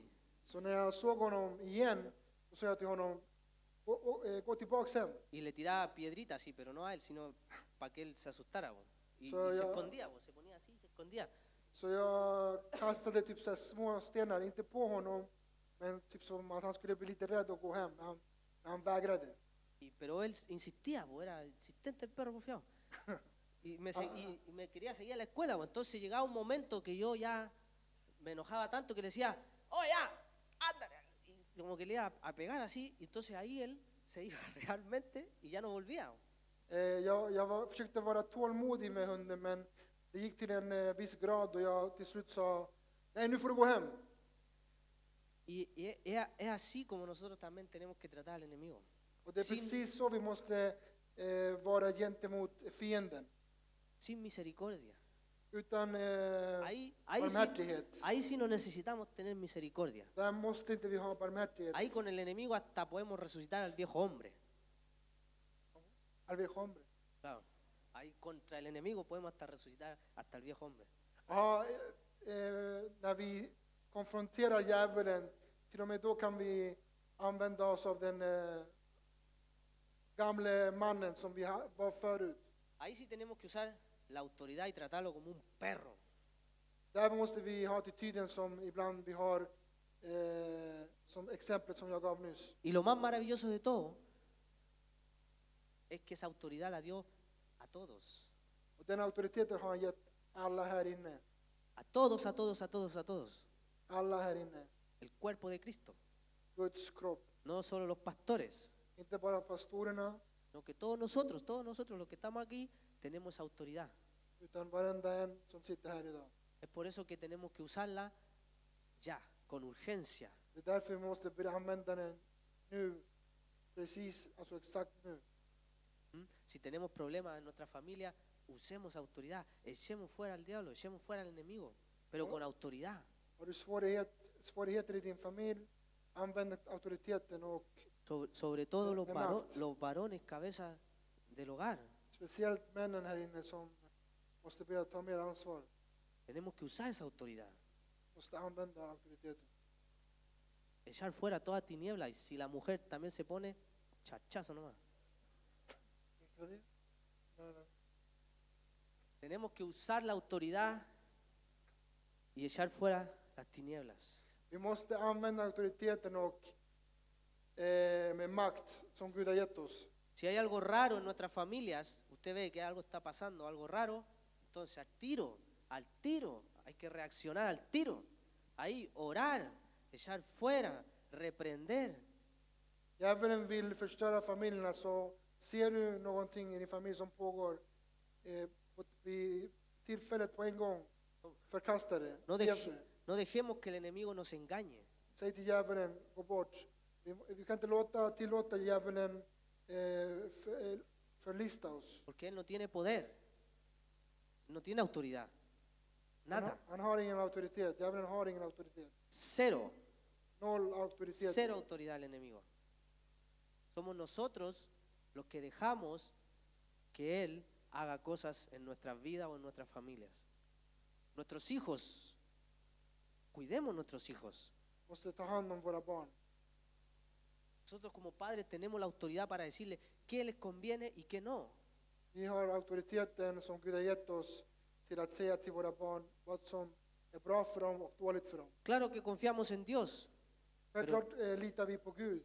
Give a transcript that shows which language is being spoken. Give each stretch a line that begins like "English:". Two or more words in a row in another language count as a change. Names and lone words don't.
Swedish: Så när jag såg honom igen, så sa jag till honom, gå tillbaks hem.
Spanish: Y le tiraba piedritas así, pero no a él, sino para que él se asustara. Pues. Y So, se ya- escondía, pues, se ponía así, se escondía.
Swedish: Så jag kastade typ så här små stenar, inte på honom, men typ som att han skulle bli lite rädd och gå hem. Men han vägrade.
Spanish: Pero él insistía, pues, era insistente el perro confiado. Y me quería seguir a la escuela, pues. Entonces llegaba un momento que yo ya me enojaba tanto que le decía, ¡oh, ya! ¡Ándale! Y como que le iba a pegar así, y entonces ahí él se iba realmente y ya no volvía.
Swedish: Försökte vara tålmodig med hunden, men det gick till en viss grad och jag till slut sa, nej, nu får du gå hem.
Spanish: Y es así como nosotros también tenemos que tratar al enemigo.
Swedish: Och det är
Spanish: Sin,
Swedish: precis så vi måste vara gentemot fienden.
Spanish: sin misericordia.
Swedish: Utan
Spanish: Ahí
Swedish: barmhärtighet.
Spanish: ahí sí no necesitamos tener misericordia.
Swedish: Där måste inte vi ha barmhärtighet.
Spanish: Ahí con el enemigo hasta podemos resucitar al viejo hombre. Al viejo hombre. Claro. Ahí contra el enemigo podemos hasta resucitar hasta el viejo hombre.
Swedish: Ja, när vi konfronterar djävulen, till och med då kan vi använda oss av den gamle mannen som vi var förut.
Spanish: Ahí sí tenemos que usar la autoridad y tratarlo como un perro.
Swedish: Där måste vi ha attityden som ibland vi har, som exemplet som jag gav nyss.
Spanish: Y lo más maravilloso de todo es que esa autoridad la dio a todos.
Swedish: Och den auktoriteten har han gett alla här inne.
Spanish: A todos, a todos, a todos, a todos.
Swedish: Alla här inne.
Spanish: El cuerpo de Cristo.
Swedish: Guds kropp.
Spanish: No solo los pastores,
Swedish: Inte bara pastorerna,
Spanish: sino que todos nosotros los que estamos aquí, tenemos esa autoridad.
Swedish: utan varenda en som sitter här idag.
Spanish: Es por eso que tenemos que usarla ya, con urgencia.
Swedish: Det är därför vi måste börja använda den nu. Precis, alltså exakt nu.
Spanish: Si tenemos problemas en nuestra familia, usemos autoridad. Echemos fuera al diablo, echemos fuera al enemigo, pero con autoridad.
Swedish: Har du svårigheter i din familj, använd auktoriteten och
Spanish: Sobre todo
Swedish: De makt.
Spanish: los varones cabeza del hogar.
Swedish: speciellt männen här inne som måste börja ta mer ansvar.
Spanish: Tenemos que usar esa autoridad.
Swedish: Måste använda auktoriteten.
Spanish: Echar fuera toda tiniebla. Y si la mujer también se pone, chachazo nomás.
Swedish: Vad är det?
Spanish: Tenemos que usar la autoridad y echar fuera las tinieblas.
Swedish: Vi måste använda auktoriteten och med makt som Gud har gett oss.
Spanish: Si hay algo raro en nuestras familias, usted ve que algo está pasando, algo raro, entonces al tiro, hay que reaccionar al tiro. Ahí orar, echar fuera, reprender.
Swedish: Djävulen vill förstöra familjerna, så ser du någonting i din familj som pågår, vid tillfället på en gång, förkasta det.
Spanish: No dejemos que el enemigo nos engañe.
Swedish: Säg till djävulen, gå bort. Vi kan inte tillåta djävulen förlista oss.
Spanish: Porque él no tiene poder, no tiene autoridad, nada.
Swedish: Han har ingen auktoritet. Djävulen har ingen auktoritet.
Spanish: Cero,
Swedish: Noll auktoritet.
Spanish: cero autoridad al enemigo. Somos nosotros los que dejamos que él haga cosas en nuestras vidas o en nuestras familias. Nuestros hijos, cuidemos nuestros hijos.
Swedish: Måste ta hand om våra barn.
Spanish: Nosotros como padres tenemos la autoridad para decirle qué les conviene y qué no.
Swedish: Vi har auktoriteten som Gud har gett oss till att säga till våra barn vad som är bra för dem och dåligt för dem.
Spanish: Claro que confiamos en Dios,
Swedish: Självklart litar vi på Gud.